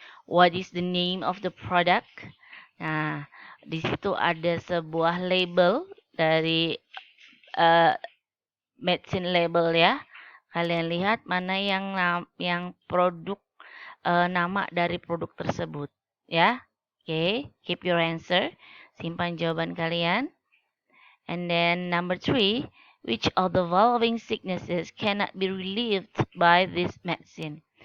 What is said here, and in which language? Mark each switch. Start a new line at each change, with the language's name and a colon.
English: What is the name of the product?
Indonesian: Nah, di situ ada sebuah label dari medicine label ya. Kalian lihat mana yang produk nama dari produk tersebut ya.
English: Oke, keep your answer.
Indonesian: Simpan jawaban kalian.
English: And then number 3, which of the following sicknesses cannot be relieved by this medicine?